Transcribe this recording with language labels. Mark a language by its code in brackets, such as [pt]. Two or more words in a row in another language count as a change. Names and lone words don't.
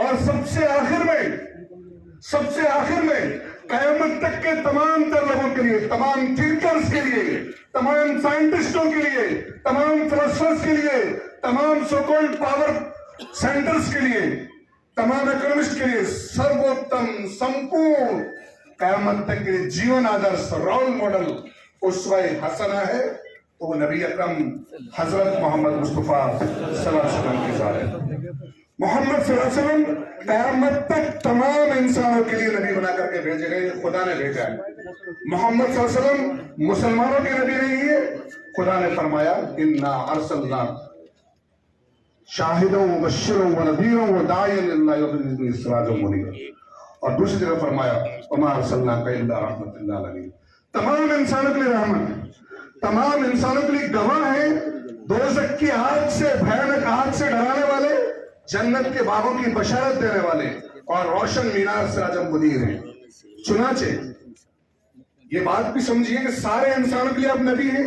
[hi] और सबसे आखिर में कयामत तक के तमाम तर लोगों के लिए, तमाम थिंकर्स के लिए, तमाम साइंटिस्टों के लिए, तमाम फिलोसफर्स के लिए, तमाम [en] so called power centers [hi] के लिए, तमाम इकोनॉमिस्ट के लिए सर्वोत्तम, संपूर्ण कयामत तक के लिए जीवन आदर्श, [en] role model, [hi] उसवा हसना है तो वो नबी अकरम हजरत मोहम्मद मुस्तफा [ar] صلى الله عليه وسلم [hi] की जात है। मोहम्मद [ar] صلى الله عليه وسلم [hi] कयामत तक तमाम इंसानों के लिए नबी बना करके भेजे गए, खुदा ने भेजा है। मोहम्मद [ar] صلى الله عليه وسلم [hi] मुसलमानों के नबी नहीं है। खुदा ने फरमाया [ar] إنا أرسلنا شاهدا و مبشرا و نذيرا و داعيا إلا بإذنه سراجا منيرا. [hi] और दूसरी जगह फरमाया [ar] وما أرسلناك إلا رحمة للعالمين. [hi] तमाम इंसानों के लिए रहमत है, तमाम इंसानों के लिए गवाह है। दोज़ख की आग से, भयानक आग से डराने वाले, जन्नत के बागों की बशारत देने वाले और रोशन मीनार [ar] سراجا منيرا [hi] है। चुनाचे ये बात भी समझिए कि सारे इंसानों के लिए अब नबी है।